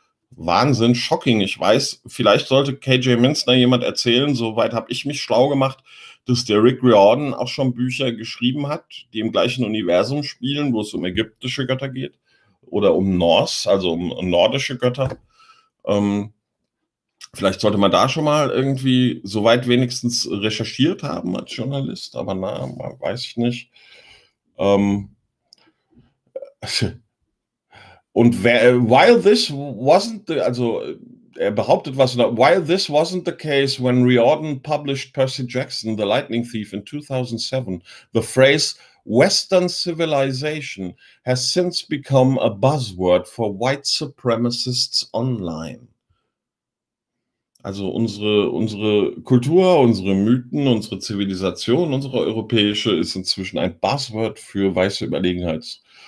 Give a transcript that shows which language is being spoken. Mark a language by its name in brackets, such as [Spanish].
[German] Wahnsinn, shocking. Ich weiß, vielleicht sollte KJ Minzner jemand erzählen, soweit habe ich mich schlau gemacht, dass der Rick Riordan auch schon Bücher geschrieben hat, die im gleichen Universum spielen, wo es um ägyptische Götter geht oder um Norse, also um nordische Götter. Vielleicht sollte man da schon mal irgendwie soweit wenigstens recherchiert haben als Journalist, aber na, weiß ich nicht. Und [English] while this wasn't the case when Riordan published Percy Jackson, The Lightning Thief in 2007, the phrase Western civilization has since become a buzzword for white supremacists online. [German] Also unsere Kultur, unsere Mythen, unsere Zivilisation, unsere europäische ist inzwischen ein Buzzword für weiße Überlegenheits.